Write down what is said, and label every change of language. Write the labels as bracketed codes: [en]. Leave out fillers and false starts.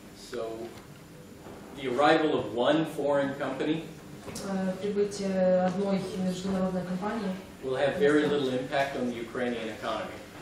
[en] So the arrival of one foreign company [ru] Прибытие одной международной компании [en] will have very little impact on the Ukrainian economy.